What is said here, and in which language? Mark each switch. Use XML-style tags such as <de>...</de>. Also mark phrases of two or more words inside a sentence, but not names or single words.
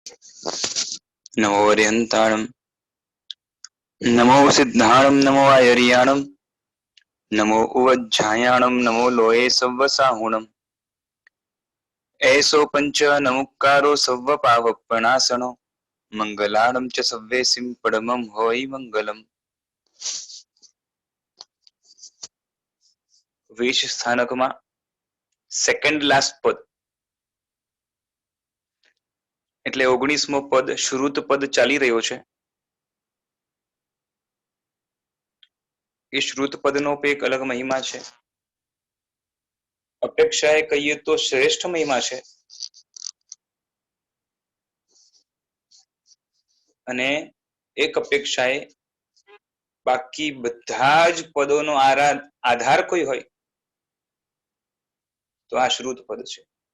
<pra>नमो अर्यन्ताणं नमो सिद्धाणं नमो आयर्याणं नमो उवज्झायाणं नमो लोये सव्वसाहुणम् ऐसो पंच नमुक्कारो सव्वपावपणासनो मंगलाणं च सव्वेसिं परमं होय मंगलम्।</pra> <gu>વેશ સ્થાનકમાં સેકન્ડ લાસ્ટ પદ એટલે 19મો પદ શ્રુત પદ ચાલી રહ્યો છે। એ શ્રુત પદનો એક અલગ મહિમા છે, અપેક્ષાએ કહીએ તો શ્રેષ્ઠ મહિમા છે, અને એક અપેક્ષાએ બાકી બધા જ પદોનો આધાર કોઈ હોય તો આ શ્રુત પદ છે।</gu>